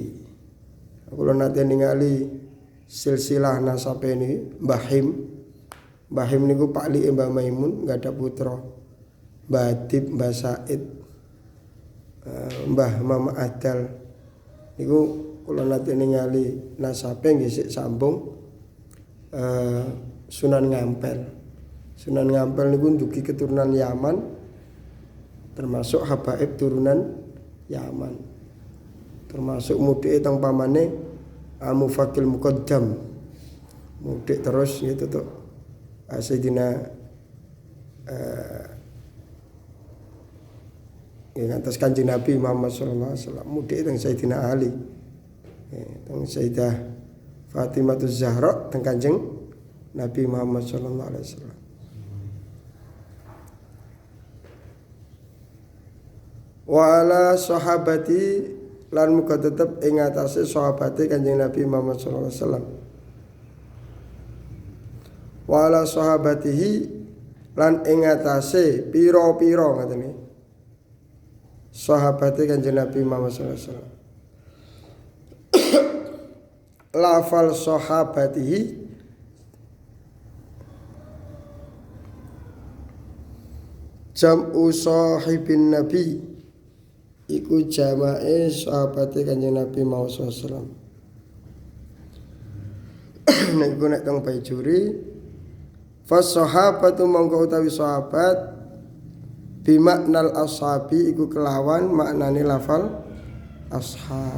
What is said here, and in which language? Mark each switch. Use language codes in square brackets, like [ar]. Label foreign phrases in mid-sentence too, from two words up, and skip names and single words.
[jv] Kula nate ningali silsilah nasabe niki Mbah Him niku Pak Li Mbah Maimun [id] enggak ada [jv] putra. Mbah Adib, Mbah Said, Mbah Mama Adal niku kula nate ningali nasabe nggih sik sambung Sunan Ngampel niku ndugi keturunan Yaman termasuk habaib turunan Yaman termasuk mudhike teng pamane Mufakil Muqaddam mudik [id] terus gitu tuh [jv] Sayyidina atas Kanjeng Nabi Muhammad [ar] صلى الله عليه وسلم [jv] mudik teng Sayyidina Ali teng Sayyidah Fatimah Zahra teng Kanjeng Nabi Muhammad [ar] صلى الله عليه وسلم. وعلى صحابة [jv] lan muga tetep ing atase sahabate Kanjeng Nabi Muhammad [ar] صلى الله عليه وسلم. وعلى صحابته [jv] lan ing atase pira-pira ngaten iki. Sahabate Kanjeng Nabi Muhammad [ar] صلى الله عليه وسلم. [jv] Lafal [ar] صحابته جمع صاحب النبي [jv] iku jamae sahabate Kanjeng Nabi Muhammad [ar] صلى الله عليه وسلم. [jv] Nek gue nek teng Baijuri [ar] فالصحابة [jv] mongko utawi sahabat [ar] بمعنى الأصحاب [jv] iku kelawan maknane lafal ashab.